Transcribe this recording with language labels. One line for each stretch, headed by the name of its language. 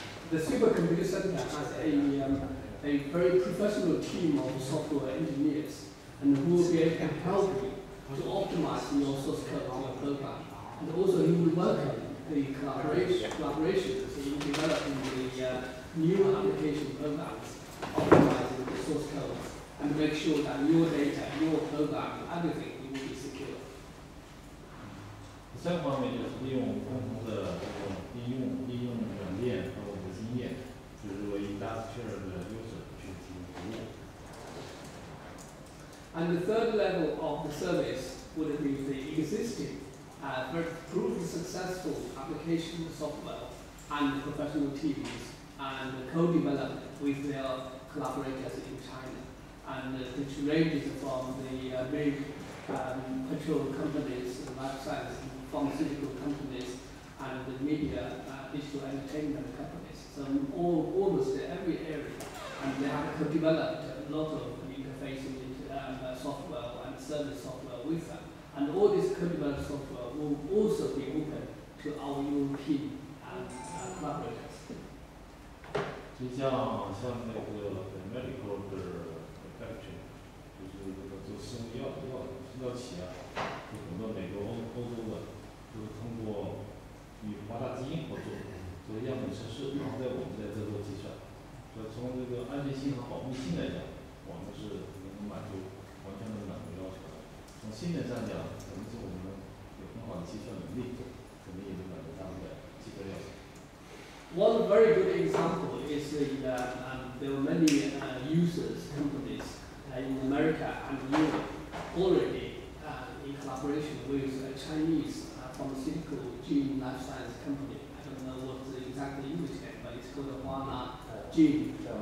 English: the Supercomputing Center has a very professional team of software engineers, and who will be able to help you to optimize your source code of your program. And also you will welcome the collaborations in developing the new application programs, optimizing the source code, and make sure that your data, your program, everything will be secure.
Chinese: 第三个方面就是利用共同的这种利用软件和我们的经验，就是为 industrial 的 user 去提供服务。
English: And the third level of the service would be the existing, proved successful application software and professional teams, and co-developed with their collaborators in China, and which ranges from the big petrol companies, life science, pharmaceutical companies, and the media, digital entertainment companies. So almost every area, and they have co-developed a lot of interfacing software and service software with them. And all this co-developed software will also be open to our European collaborators.
Chinese: 就像那个 medical 的 factory， 就是这个做生物药企啊，有很多美国、欧洲的，就是通过与华大基因合作做样本测试，然后在我们这做计算。所以从这个安全性和保密性来讲，我们是能满足完全的满足要求的。从性能上讲，肯定是我们有很好的计算能力，肯定也能满足他们的基本要求。
English: One very good example is there are many users, companies in America and Europe already in collaboration with a Chinese pharmaceutical gene life science company. I don't know what the exact English name, but it's called Huana Gene.